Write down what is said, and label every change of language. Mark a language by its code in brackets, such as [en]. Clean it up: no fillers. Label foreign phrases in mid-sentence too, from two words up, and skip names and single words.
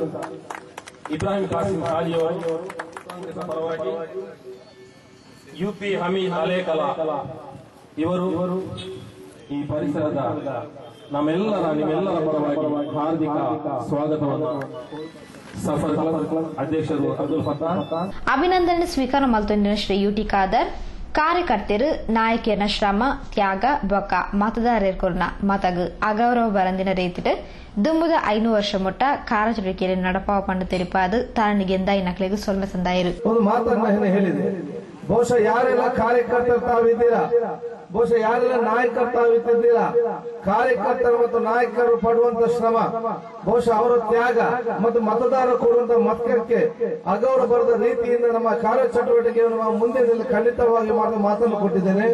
[kn] ಇಬ್ರಾಹಿಂ ಕಾಸಿಂ ಖಾಲಿ ಅವರು ಕಾಂಗ್ರೆಸ್ ಪರವಾಗಿ, ಯುಪಿ ಹಮೀದ್ ಅಲೇಕಲ ಇವರು ಈ ಪರಿಸರದ ನಿಮ್ಮೆಲ್ಲರ ಪರವಾಗಿ ಹಾರ್ದಿಕ ಸ್ವಾಗತವನ್ನು ಸಫರ್ ಕ್ಲಬ್ ಅಧ್ಯಕ್ಷರು ಅಬ್ದುಲ್ ಫತಾಕ್. [tcy] ಅಭಿನಂದನೆ ಸ್ವೀಕಾರ ಮಲ್ತೊಂದಿನ ಶ್ರೀ ಯುಟಿ ಖಾದರ್ ಕಾರ್ಯಕರ್ತರು ನಾಯಕಿಯರ ಶ್ರಮ ತ್ಯಾಗ ಬೊಕ್ಕ ಮತದಾರರ ಮತಗ ಅಗೌರವ ಬರಂದಿನ ರೀತಿಟ್ ದುಂಬುದ 5 ವರ್ಷ ಮುಟ್ಟ ಕಾರ್ಯಚಟುವಟಿಕೆಯಲ್ಲಿ ನಡಪಾವ ಪಂಡ ತೆರಿಪಾದು ತಾರಣಿಗೆ ಎಂದಾಯಿ ನಕಲಿಗೆ ಸೊಲ್ಮೆ ಸಂದಾಯಿರು. [kn] ಒಂದು ಮಾತನ್ನ ಹೇಳಿದೆ, ಬಹುಶಃ ಯಾರೆಲ್ಲ ಕಾರ್ಯಕರ್ತರು ತಾವಿದ್ದೀರಾ, ಬಹುಶಃ ಯಾರೆಲ್ಲ ನಾಯಕರು ತಾವಿದ್ದೀರಾ, ಕಾರ್ಯಕರ್ತರು ಮತ್ತು ನಾಯಕರು ಪಡುವಂತ ಶ್ರಮ, ಬಹುಶಃ ಅವರ ತ್ಯಾಗ ಮತ್ತು ಮತದಾರರು ಕೊಡುವಂತ ಮತಕ್ಕೆ ಅಗೌರವ ಬರದ ರೀತಿಯಿಂದ ನಮ್ಮ ಕಾರ್ಯಚಟುವಟಿಕೆಯನ್ನು ನಾವು ಮುಂದೆ ಖಂಡಿತವಾಗಿ ಮಾಡುವ ಮಾತನ್ನು ಕೊಟ್ಟಿದ್ದೇನೆ.